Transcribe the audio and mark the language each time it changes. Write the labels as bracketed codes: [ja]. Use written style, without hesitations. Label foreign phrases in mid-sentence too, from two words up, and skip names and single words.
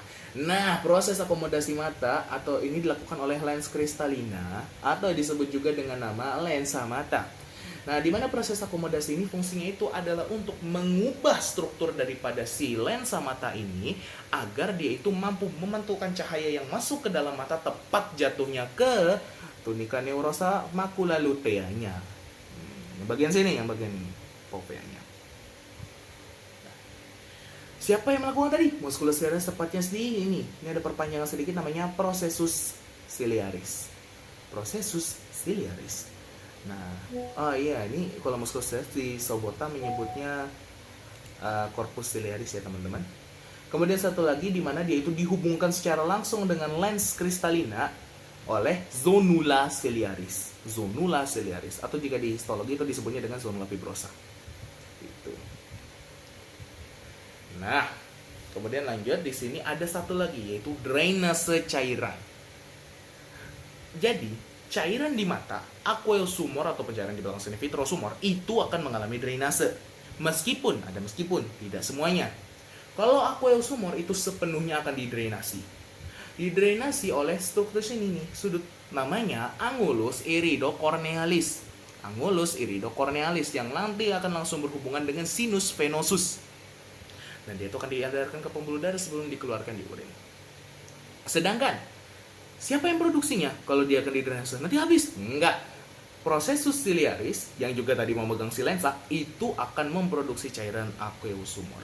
[id] Nah, proses akomodasi mata atau ini dilakukan oleh [la] lens kristalina [id] atau disebut juga dengan nama lensa mata. Nah, di mana proses akomodasi ini fungsinya itu adalah untuk mengubah struktur daripada si lensa mata ini agar dia itu mampu memantulkan cahaya yang masuk ke dalam mata tepat jatuhnya ke [la] tunica neurosa macula luteanya. [id] Bagian sini, yang bagian ini. Popeanya. Siapa yang melakukan tadi? [la] Musculus ciliaris, [id] tepatnya di ini. Ini ada perpanjangan sedikit namanya [la] processus ciliaris. Processus ciliaris. [id] Nah, oh iya, ini kalau [la] musculus ciliaris [id] di Sobota menyebutnya [la] corpus ciliaris [id] ya, teman-teman. Kemudian satu lagi di mana dia itu dihubungkan secara langsung dengan [la] lens kristalina [id] oleh [la] zonula ciliaris. Zonula ciliaris [id] atau jika di histologi itu disebutnya dengan [la] zonula fibrosa. [id] Itu. Nah, kemudian lanjut di sini ada satu lagi yaitu drainase cairan. Jadi, cairan di mata, [en] aqueous humor [id] atau pencairan di belakang sini [en] vitreous humor [id] itu akan mengalami drainase. Meskipun tidak semuanya. Kalau [en] aqueous humor [id] itu sepenuhnya akan didrainasi. Didrainasi oleh struktur sini nih, sudut namanya [la] angulus iridocornealis. Angulus iridocornealis [id] yang nanti akan langsung berhubungan dengan [la] sinus venosus. [id] Dan dia itu akan diantarkan ke pembuluh darah sebelum dikeluarkan di urin. Sedangkan siapa yang produksinya? Kalau dia akan didrainase nanti habis? Enggak. [la] Processus ciliaris [id] yang juga tadi memegang si lensa itu akan memproduksi cairan [en] aqueous humor.